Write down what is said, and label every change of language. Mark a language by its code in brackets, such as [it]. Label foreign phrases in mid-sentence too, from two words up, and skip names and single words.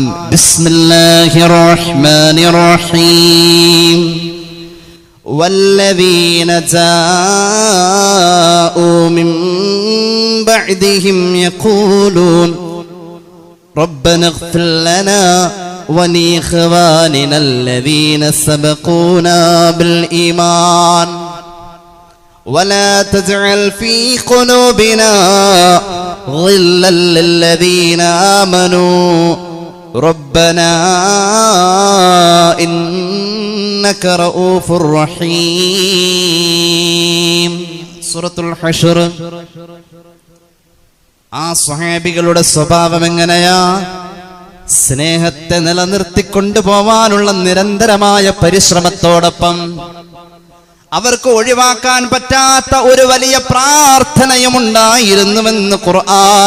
[ar] بسم الله الرحمن الرحيم. والذين جاءوا من بعدهم يقولون ربنا اغفر لنا ولإخواننا الذين سبقونا بالإيمان ولا تجعل في قلوبنا غلا للذين آمنوا ربنا إنك رؤوف رحيم. [ml] സൂറത്തുൽ ഹശ്ർ. ആ സ്വഹാബികളുടെ സ്വഭാവം എങ്ങനെയാ? സ്നേഹത്തെ നിലനിർത്തിക്കൊണ്ടുപോവാനുള്ള നിരന്തരമായ പരിശ്രമത്തോടൊപ്പം അവർക്ക് ഒഴിവാക്കാൻ പറ്റാത്ത ഒരു വലിയ പ്രാർത്ഥനയും ഉണ്ടായിരുന്നുവെന്ന് ഖുർആൻ.